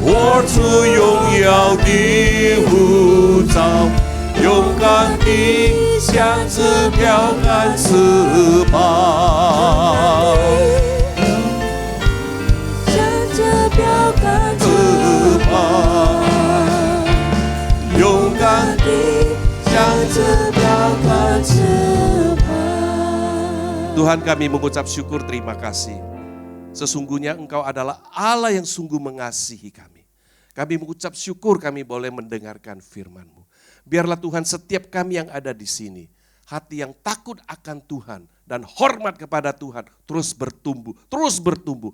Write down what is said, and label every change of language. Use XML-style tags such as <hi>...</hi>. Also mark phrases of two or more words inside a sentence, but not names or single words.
<zh>握住荣耀的护照，勇敢地向着标杆直跑，向着标杆直跑，勇敢地向着标杆直跑。</zh> <id>Tuhan, kami mengucap syukur, terima kasih. Sesungguhnya Engkau adalah Allah yang sungguh mengasihi kami. Kami mengucap syukur kami boleh mendengarkan firman-Mu. Biarlah Tuhan setiap kami yang ada di sini, hati yang takut akan Tuhan dan hormat kepada Tuhan terus bertumbuh, terus bertumbuh.</id>